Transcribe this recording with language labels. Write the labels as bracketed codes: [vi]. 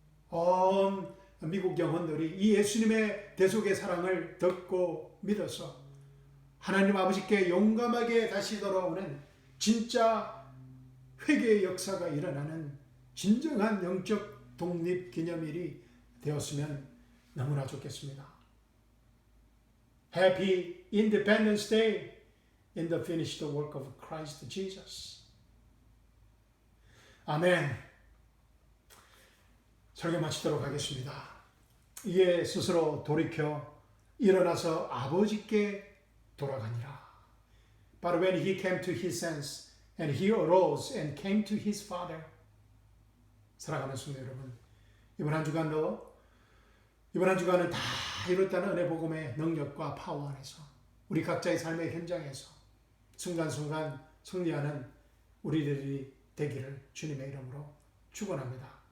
[ko] 온 미국 영혼들이 이 예수님의 대속의 사랑을 듣고 믿어서 하나님 아버지께 용감하게 다시 돌아오는 진짜 회개의 역사가 일어나는 진정한 영적 독립기념일이 되었으면 너무나 좋겠습니다. [en] Happy Independence Day in the finished work of Christ Jesus. [ko] 아멘. 설교 마치도록 하겠습니다. 이에 스스로 돌이켜 일어나서 아버지께 돌아가니라. [en] But when he came to his sense and he arose and came to his father. [ko] 사랑하는 성도 여러분, 이번 한 주간은 다 이뤘다는 은혜 복음의 능력과 파워 안에서 우리 각자의 삶의 현장에서 순간순간 승리하는 우리들이 되기를 주님의 이름으로 축원합니다.